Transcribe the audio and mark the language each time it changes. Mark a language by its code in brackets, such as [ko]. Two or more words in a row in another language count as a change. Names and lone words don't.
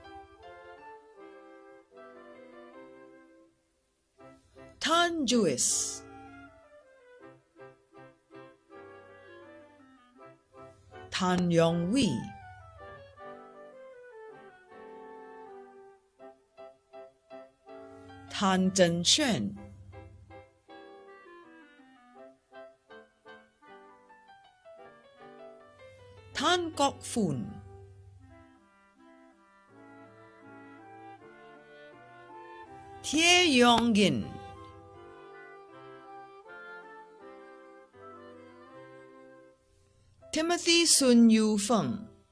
[en] Tan Juis, Tan Yong Wei, Tan Zhenshuan, Tan Kok Foon, Tie Yong Gin, Timothy Sun Yu Feng,